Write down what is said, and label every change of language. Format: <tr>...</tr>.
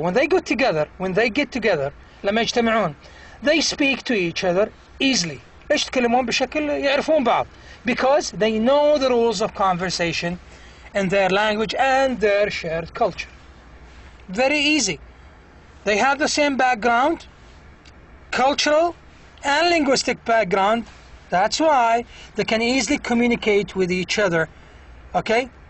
<en>When they get together,</en> <ar>لما يجتمعون,</ar> <en>they speak to each other easily.</en> <ar>ليش يتكلمون بشكل يعرفون بعض?</ar> <en>Because they know the rules of conversation in their language and their shared culture. Very easy. They have the same background, cultural and linguistic background. That's why they can easily communicate with each other, okay?</en>